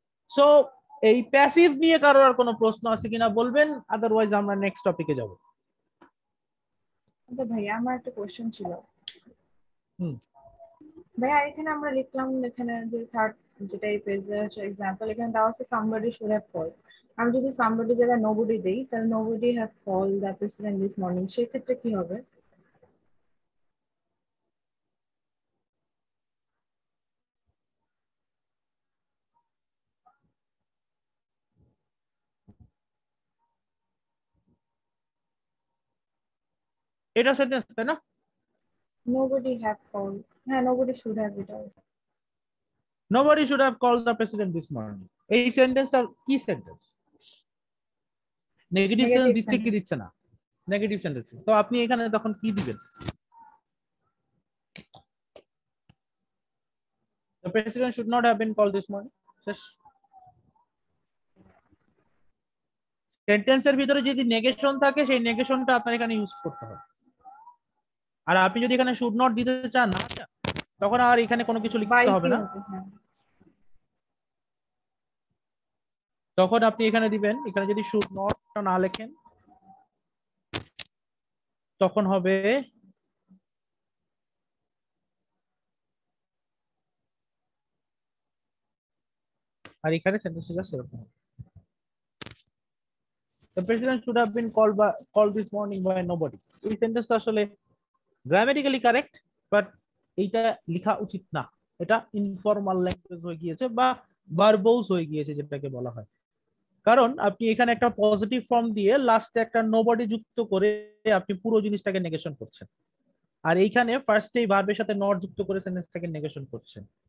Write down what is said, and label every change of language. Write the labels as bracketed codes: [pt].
[bn] So এই passive নিয়ে কারোর আর কোনো প্রশ্ন আছে কিনা বলবেন, আদারওয়াইজ আমরা নেক্সট টপিকে যাব। আচ্ছা ভাইয়া, আমার একটা কোশ্চেন ছিল। হুম। ভাইয়া এখানে আমরা লিখলাম, এখানে যে থার্ড যেটা এই পেজে আছে এক্সাম্পল, এখানে দেওয়া আছে [en] somebody should have called। [bn] আমি যদি somebody জায়গায় nobody দেই, তাহলে [en] nobody have called the president this morning, [bn] সেক্ষেত্রে কি হবে? এটা সেন্টেন্স তাই না? [en] nobody have called, হ্যাঁ nobody should have, এটা Nobody should have called the president this morning। [bn] এই সেন্টেন্সটা কি সেন্টেন্স? নেগেটিভ সেন্টেন্স [en] Negative [bn] দিচ্ছে কি [en] sentence। [bn] দিচ্ছে না? Negative sentence. তো আপনি এখানে তখন কি দিবেন? [en] The president should not have been called this morning। [bn] শেষ। সেন্টেন্সের ভিতরে যদি নেগেশন থাকে, সেই নেগেশনটা আপনার এখানে ইউজ করতে হবে। আর আপনি যদি এখানে শুড নট দিতে চান না, তখন আর এখানে কোনো কিছু লিখতে হবে না। তখন আপনি এখানে দিবেন, এখানে যদি শুড নট না লেখেন তখন হবে আর এখানে সেন্টেন্সটা সেরকম হবে। [en] The president should have been called this morning by nobody। [bn] এই সেন্টেন্সটা আসলে গ্রামাটিক্যালি কারেক্ট, বাট এইটা লেখা উচিত না। এটা ইনফর্মাল ল্যাঙ্গুয়েজ হয়ে গিয়েছে বা ভার্বস হয়ে গিয়েছে যেটাকে বলা হয়। কারণ আপনি এখানে একটা পজিটিভ ফর্ম দিয়ে লাস্টে একটা নোবডি যুক্ত করে আপনি পুরো জিনিসটাকে নেগেশন করছেন, আর এইখানে ফার্স্টেই ভার্বের সাথে নট যুক্ত করে সেন্টেন্সটাকে নেগেশন করছেন।